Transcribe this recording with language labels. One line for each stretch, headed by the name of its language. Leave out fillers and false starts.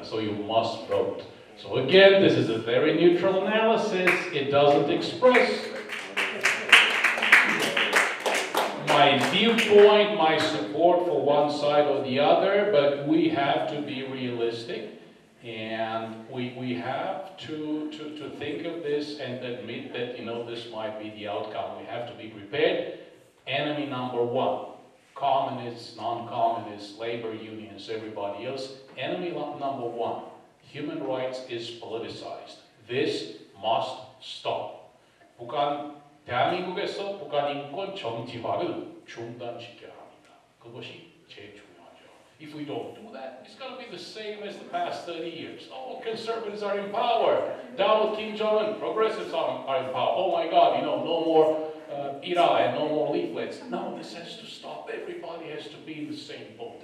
English: So you must vote. So again, this is a very neutral analysis. It doesn't express my viewpoint, my support for one side or the other, but we have to be realistic and we have to think of this and admit that, this might be the outcome. We have to be prepared. Enemy number one, communists, non-communists, labor unions, everybody else. Enemy number one, human rights is politicized. This must stop.
Korean: 대한민국에서 북한 인권 정치화를 중단시켜야 합니다. 그것이 제일 중요하죠.
English: If we don't do that, it's going to be the same as the past 30 years. Oh, conservatives are in power. Down with Kim Jong-un, progressives are in power. Oh my God, you know, no more IRA and no more leaflets. No, this has to stop. Everybody has to be in the same boat.